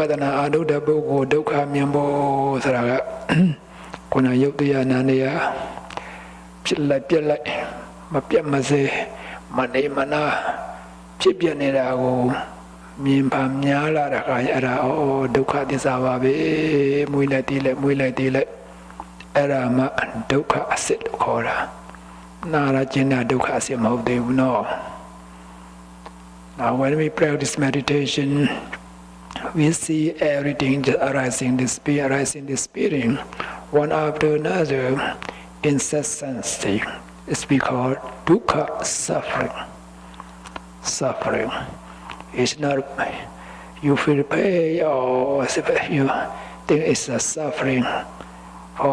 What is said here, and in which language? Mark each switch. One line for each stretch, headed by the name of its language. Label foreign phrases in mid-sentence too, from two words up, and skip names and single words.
Burmese: ဒနာအာဒုဒပုဂ္ဂိုလ်ဒုက္ခမြင်ဖို့ဆိုတာကကိုယ်နဲ့ယုတ်တရားနာနေရဖြစ်လိုက်ပြက်လိုက်မပြတ်မစဲမနေမနာဖြစ်ပြနေတာကိုမြင်ပါများလာတာကအဲ့ဒါဒုက္ခသစ္စာပါပဲမွေးလိုက်တီးလိုက်အဲ့ဒါမှဒုက္ခအစစ်လို့ခေါ်တာနာရကျင်တာဒုက္ခအစစ်မဟုတ်သေးဘူးနော်
English: Now when we practice meditation we see everything just arising the spirit one after another incessantly is because dukkha suffering is not you feel pain or you think it's a suffering or